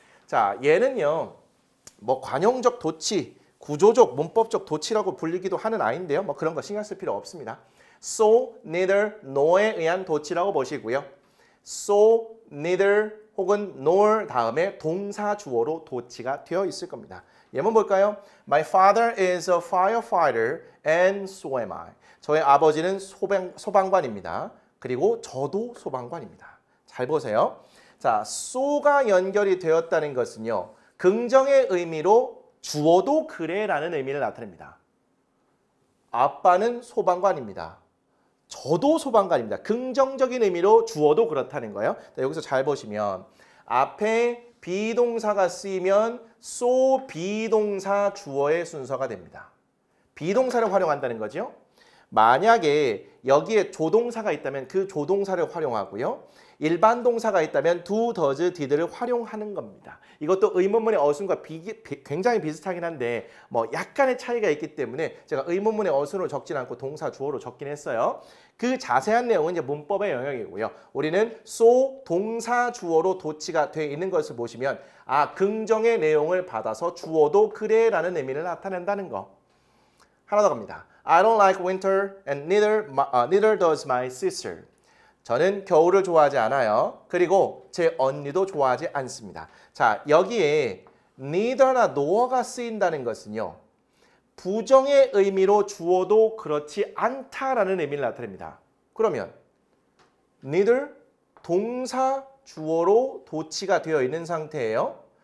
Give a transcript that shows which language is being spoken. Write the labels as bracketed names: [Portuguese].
[Korean] 자, 얘는요. 뭐 관용적 도치, 구조적, 문법적 도치라고 불리기도 하는 아이인데요. 뭐 그런 거 신경 쓸 필요 없습니다. So, neither, nor에 의한 도치라고 보시고요. So, neither 혹은 nor 다음에 동사 주어로 도치가 되어 있을 겁니다. 예문 볼까요? [English] My father is a firefighter and so am I. [Korean] 저의 아버지는 소방관입니다. 그리고 저도 소방관입니다. 잘 보세요. 자, so가 연결이 되었다는 것은요. 긍정의 의미로 주어도 그래라는 의미를 나타냅니다. 아빠는 소방관입니다. 저도 소방관입니다. 긍정적인 의미로 주어도 그렇다는 거예요. 자, 여기서 잘 보시면 앞에 비동사가 쓰이면 so 비동사 주어의 순서가 됩니다. 비동사를 활용한다는 거죠. 만약에 여기에 조동사가 있다면 그 조동사를 활용하고요. 일반 동사가 있다면 do, does, did를 활용하는 겁니다. 이것도 의문문의 어순과 굉장히 비슷하긴 한데 뭐 약간의 차이가 있기 때문에 제가 의문문의 어순으로 적진 않고 동사 주어로 적긴 했어요. 그 자세한 내용은 이제 문법의 영역이고요. 우리는 so 동사 주어로 도치가 되어 있는 것을 보시면 긍정의 내용을 받아서 주어도 그래라는 의미를 나타낸다는 거. 하나 더 갑니다. [English] I don't like winter and neither does my sister. [Korean] 저는 겨울을 좋아하지 않아요. 그리고 제 언니도 좋아하지 않습니다. 자, 여기에 neither나 nor가 쓰인다는 것은요. 부정의 의미로 주어도 그렇지 않다라는 의미를 나타냅니다. 그러면 neither 동사 주어로 도치가 되어 있는 상태예요.